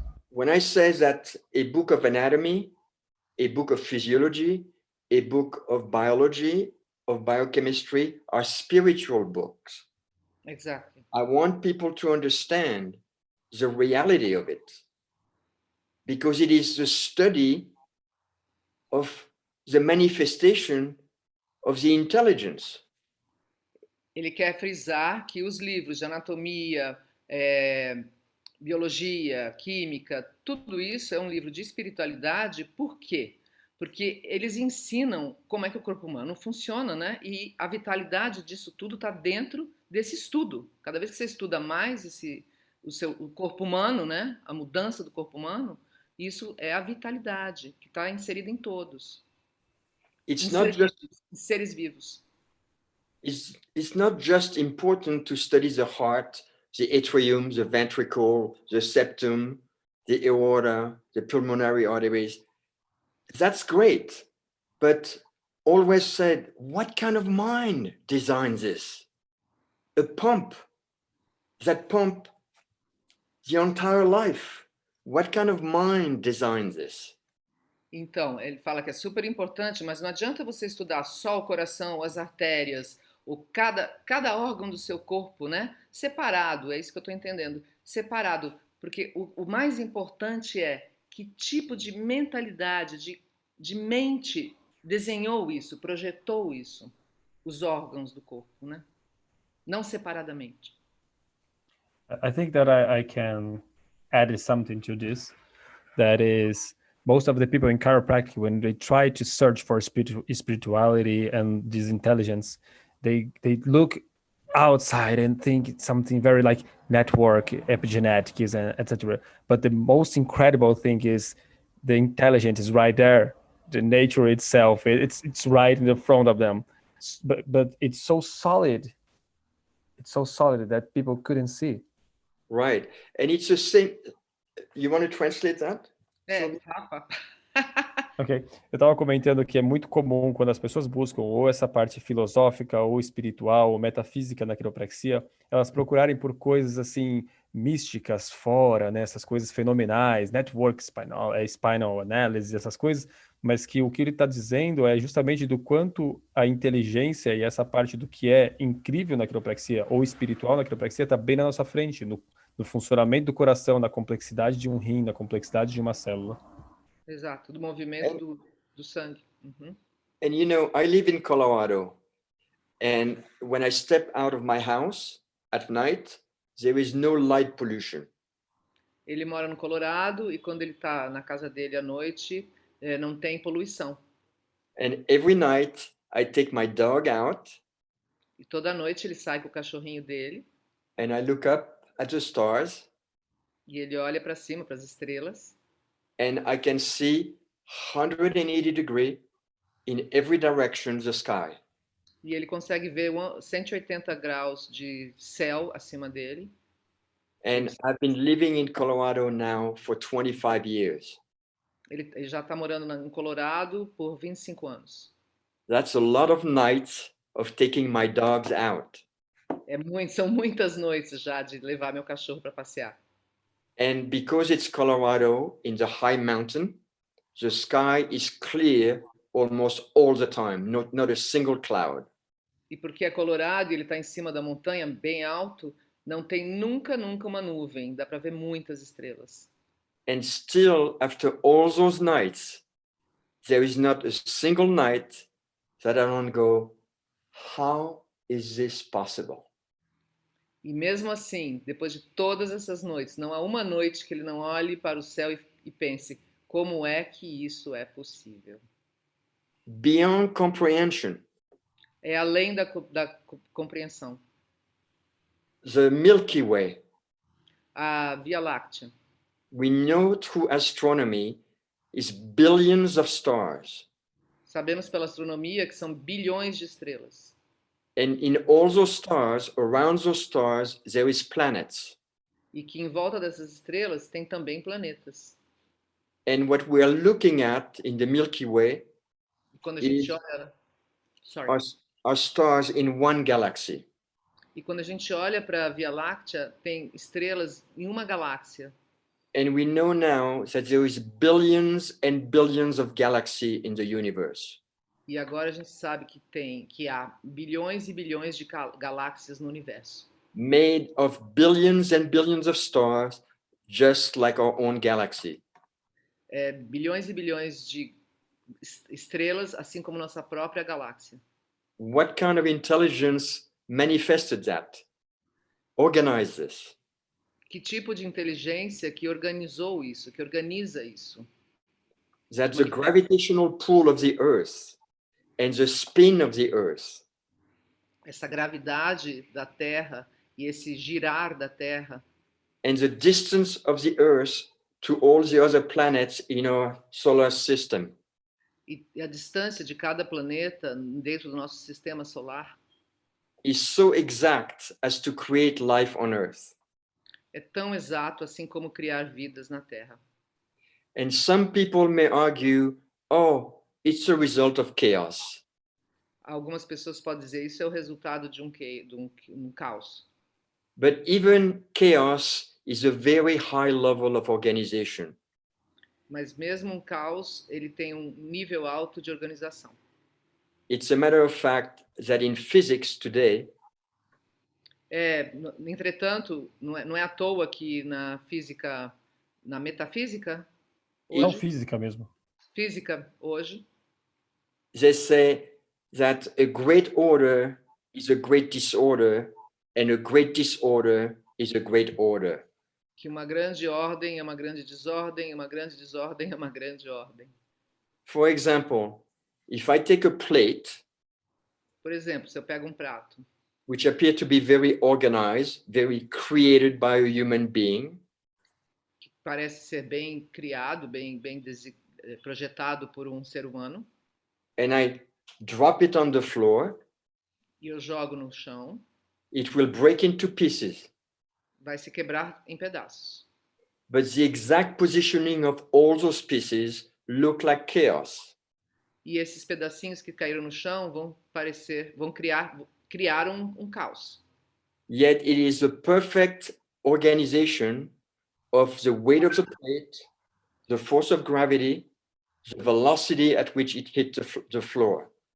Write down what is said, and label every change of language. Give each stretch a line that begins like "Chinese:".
English: When I say that a book of anatomy, a book of physiology, a book of biology, of biochemistry are spiritual books. Exactly. I want people to understand the reality of it, because it is the study of the manifestation of the intelligence.
Portuguese: Ele quer frisar que os livros de anatomia, biologia, química, tudo isso é um livro de espiritualidade. Por quê? Porque eles ensinam como é que o corpo humano funciona, né? E a vitalidade disso tudo está dentro desse estudo. Cada vez que você estuda mais o corpo humano, né? A mudança do corpo humano, isso é a vitalidade que está inserida em todos. Seres vivos.
English: It's not just important to study the heart, the atrium, the ventricle, the septum, the aorta, the pulmonary arteries. That's great, but always said, what kind of mind designs this? A pump that pump the entire life. What kind of mind designs this?
Portuguese: Então, ele fala que é super importante, mas não adianta você estudar só o coração, as artérias, ou cada órgão do seu corpo, né? Separado, é isso que eu estou entendendo. Separado, porque o mais importante é que tipo de mentalidade, de mente desenhou isso, projetou isso, os órgãos do corpo, né? Não separadamente.
English: I think that I can add something to this. That is, most of the people in chiropractic, when they try to search for spirituality and this intelligence, they look outside and think it's something very like network, epigenetics, and etc. But the most incredible thing is the intelligence is right there. The nature itself, it's right in the front of them. But it's so solid. It's so solid that people couldn't see. Right. And it's the same. You want to translate that? Rafa. Ok.
Portuguese: Eu estava comentando que é muito comum quando as pessoas buscam ou essa parte filosófica, ou espiritual, ou metafísica na quiropraxia, elas procurarem por coisas assim místicas fora, né? Essas coisas fenomenais, network spinal analysis, essas coisas, mas que o que ele está dizendo é justamente do quanto a inteligência e essa parte do que é incrível na quiropraxia ou espiritual na quiropraxia está bem na nossa frente, no funcionamento do coração, na complexidade de um rim, na complexidade de uma célula. Exato, do movimento do sangue. Uhum.
English: And you know, I live in Colorado, and when I step out of my house at night, there is no light pollution.
Portuguese: Ele mora no Colorado e quando ele está na casa dele à noite, não tem poluição.
English: And every night I take my dog out
Portuguese: E toda noite ele sai com o cachorrinho dele
English: and I look up at the stars
Portuguese: e ele olha para cima, para as estrelas,
English: and I can see 180 degrees in every direction the sky.
Portuguese: e ele consegue ver 180 graus de céu acima dele.
English: And I've been living in Colorado now for 25 years.
Portuguese: Ele já está morando em Colorado por 25 anos.
English: That's a lot of nights of taking my dogs out.
Portuguese: São muitas noites já de levar meu cachorro para passear.
English: And because it's Colorado in the high mountain, the sky is clear almost all the time, not a single cloud.
Portuguese: E porque é Colorado e ele está em cima da montanha, bem alto, não tem nunca uma nuvem. Dá para ver muitas estrelas.
English: And still, after all those nights, there is not a single night that I don't go, how is this possible?
Portuguese: E mesmo assim, depois de todas essas noites, não há uma noite que ele não olhe para o céu e pense, como é que isso é possível?
English: Beyond comprehension.
Portuguese: É além da compreensão.
English: The Milky Way.
Portuguese: A Via Láctea.
English: We know through astronomy is billions of stars.
Portuguese: Sabemos pela astronomia que são bilhões de estrelas.
English: And in all those stars, around those stars, there is planets.
Portuguese: E que em volta dessas estrelas tem também planetas.
English: And what we are looking at in the Milky Way
Portuguese: Quando a gente olha,
English: are stars in one galaxy.
Portuguese: E quando a gente olha para a Via Láctea, tem estrelas em uma galáxia.
English: And we know now that there is billions and billions of galaxies in the universe.
Portuguese: E agora a gente sabe que há bilhões e bilhões de galáxias no universo.
English: Made of billions and billions of stars, just like our own galaxy.
Portuguese: Bilhões e bilhões de estrelas, assim como nossa própria galáxia.
English: What kind of intelligence manifested that? Organized this?
Portuguese: Que tipo de inteligência que organizou isso, que organiza isso?
English: That the gravitational pull of the Earth and the spin of the Earth.
Portuguese: Essa gravidade da Terra e esse girar da Terra.
English: And the distance of the Earth to all the other planets in our solar system.
Portuguese: E a distância de cada planeta dentro do nosso sistema solar.
English: Is so exact as to create life on Earth.
Portuguese: É tão exato assim como criar vidas na Terra.
English: And some people may argue, oh, it's a result of chaos.
Portuguese: Algumas pessoas podem dizer isso é o resultado de um caos.
English: But even chaos is a very high level of organization.
Portuguese: Mas mesmo um caos, ele tem um nível alto de organização.
English: It's a matter of fact that in physics today,
Portuguese: entretanto, não é à toa que na física, na metafísica, Não física mesmo. Física hoje,
English: they say that a great order is a great disorder, and a great disorder is a great order.
Portuguese: Que uma grande ordem é uma grande desordem, uma grande desordem é uma grande ordem.
English: For example, if I take a plate,
Portuguese: Por exemplo, se eu pego um prato
English: which appear to be very organized, very created by a human being,
Portuguese: que parece ser bem criado, bem projetado por um ser humano,
English: and I drop it on the floor,
Portuguese: e eu jogo no chão,
English: it will break into pieces.
Portuguese: vai se quebrar em pedaços.
English: But the exact positioning of all those pieces look like chaos.
Portuguese: E esses pedacinhos que caíram no chão vão criar um caos.
English: Yet it is the perfect organization of the weight of the plate, the force of gravity, the velocity at which it hit the floor.